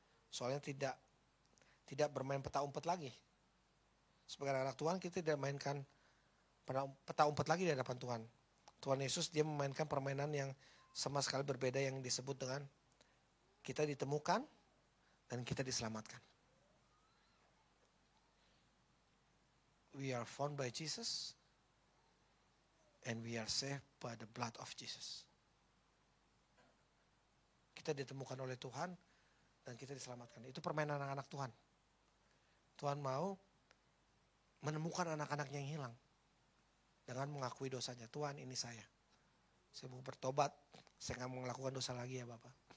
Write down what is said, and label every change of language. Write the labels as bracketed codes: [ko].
[id] Soalnya tidak bermain peta umpet lagi. Sebagai anak Tuhan kita tidak mainkan peta umpet lagi di hadapan Tuhan. Tuhan Yesus dia memainkan permainan yang sama sekali berbeda yang disebut dengan kita ditemukan dan kita diselamatkan. [en] We are found by Jesus and we are saved by the blood of Jesus. [id] Kita ditemukan oleh Tuhan dan kita diselamatkan. Itu permainan anak-anak Tuhan. Tuhan mau menemukan anak-anaknya yang hilang dengan mengakui dosanya. Tuhan, ini saya mau bertobat. Saya gak mau melakukan dosa lagi ya Bapak.